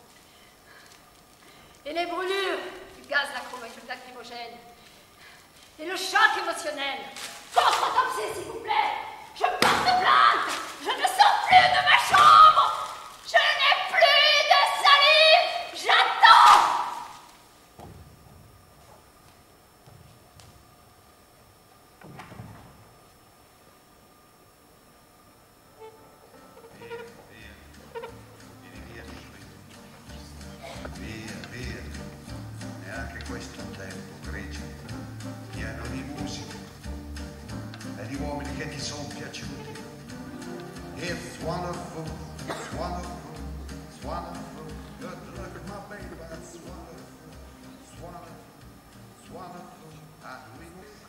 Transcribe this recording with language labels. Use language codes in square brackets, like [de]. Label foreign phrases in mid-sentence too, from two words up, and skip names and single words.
[fr] Et les brûlures du gaz lacrymogène. Et le choc émotionnel. Contre-autopsie, s'il vous plaît. Je porte plainte. Je ne sors plus de ma chambre. Je n'ai plus de salive. J'attends. [it] Via, via, neanche questo tempo grigio, pieno di musica e di uomini che ti sono piaciuti. [en] It's wonderful, it's wonderful, it's wonderful. Good luck with my baby, but it's wonderful, it's wonderful, it's wonderful. And we will